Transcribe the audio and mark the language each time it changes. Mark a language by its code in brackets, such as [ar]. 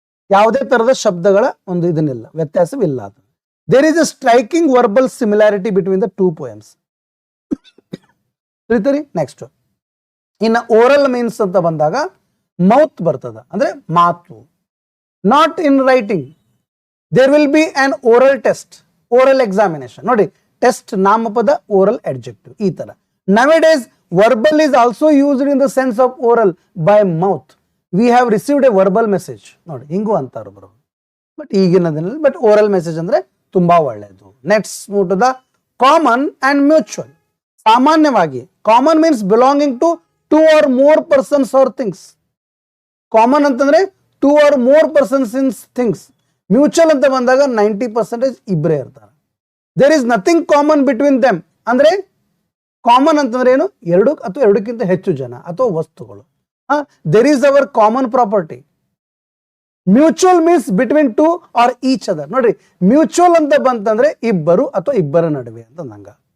[kn] ಯಾವುದೇ ತರದ ಶಬ್ದಗಳ ಒಂದು ಇದನ್ನಿಲ್ಲ, ವ್ಯತ್ಯಾಸವಿಲ್ಲ. ಅದು [en] There is a striking verbal similarity between the 2 poems. ತಿಳಿತರಿ? [kn] Next, ಇನ್ನು ಓರಲ್ ಮೀನ್ಸ್ ಅಂತ ಬಂದಾಗ ಮೌತ್ ಬರ್ತದ, ಅಂದ್ರೆ ಮಾತು. [en] Not in writing, there will be an oral test, oral examination. [kn] ನೋಡಿ, ಟೆಸ್ಟ್ ನಾಮಪದ, ಓರಲ್ ಅಡ್ಜೆಕ್ಟಿವ್, ಈ ತರ. [en] Nowadays verbal is also used in the sense of oral by mouth. We have received a verbal message. [kn] ನೋಡಿ, ಹಿಂಗೂ ಅಂತಾರು ಬರೋದು, but ಈಗಿನದಿನಲ್ಲಿ. But oral message ಅಂದ್ರೆ ತುಂಬಾ ಒಳ್ಳೆಯದು. [en] Next move to the common and mutual. ಸಾಮಾನ್ಯವಾಗಿ common means belonging to 2 or more persons or things. Common ಅಂತಂದ್ರೆ 2 or more persons in things. [kn] Mutual ಅಂತ ಬಂದಾಗ 90% ಇಬ್ಬರೇ ಇರ್ತಾರೆ. [en] there is nothing common between them, [kn] ಅಂದ್ರೆ ಕಾಮನ್ ಅಂತಂದ್ರೆ ಏನು? ಎರಡು ಅಥವಾ ಎರಡಕ್ಕಿಂತ ಹೆಚ್ಚು ಜನ ಅಥವಾ ವಸ್ತುಗಳು. [en] There is our common property. Mutual means between two R each other. [kn] ನೋಡ್ರಿ, ಮ್ಯೂಚುವಲ್ ಅಂತ ಬಂತಂದ್ರೆ ಇಬ್ಬರು ಅಥವಾ ಇಬ್ಬರ ನಡುವೆ ಅಂತ ನಂಗ.